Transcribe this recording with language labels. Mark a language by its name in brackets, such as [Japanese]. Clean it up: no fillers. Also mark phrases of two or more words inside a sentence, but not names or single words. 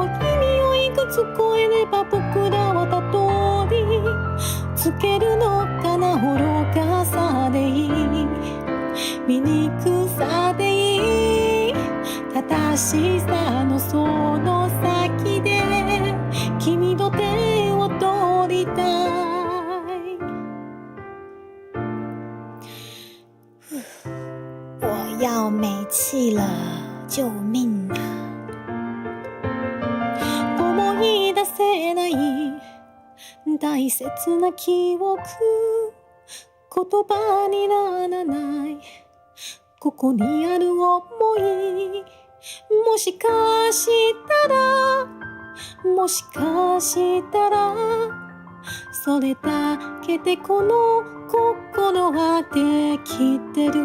[Japanese] 君をいくつ超えれば僕らはたどりつけるのかな。愚かさでいい、醜さでいい、正しさのその先で君と手を取りたい。 [Chinese] 我要没气了，救命啊！ [Japanese] 思い出せない大切な記憶、言葉にならないここにある想い。もしかしたら、もしかしたらそれだけでこの心はできてる。